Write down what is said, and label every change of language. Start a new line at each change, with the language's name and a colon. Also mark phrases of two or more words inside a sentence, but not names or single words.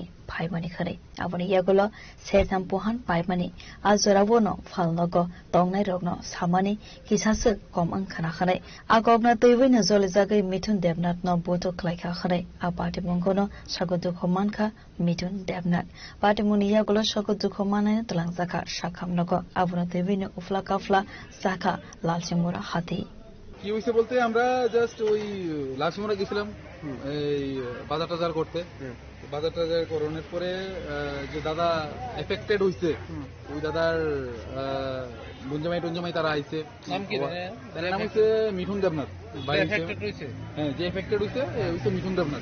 Kok Borok: Paimani khare aboni yagulo setam pohan paimani azorabono falnogo tongnai rogno samani kisase kom angkhana khare agogna toibina zolizagai mithun debnat no boto klaikha khare apati mongono sagodu khomankha mithun debnat patimuni yagulo sagodu khomane tlangjaka sakhamnogo abona toibina ufla kafla saka lalsimura hati
Bangla: কি হইছে বলতে আমরা জাস্ট ওই লালসিমরা গেছিলাম এই বাজার টাজার করতে। বাজার টাজার করানোর পরে যে দাদা এফেক্টেড হইছে ওই দাদার গুঞ্জমাই তারা আইছে। নাম কি? তার নাম হচ্ছে মিঠুন দেবনাথ। হ্যাঁ, যে এফেক্টেড হইছে মিঠুন দেবনাথ।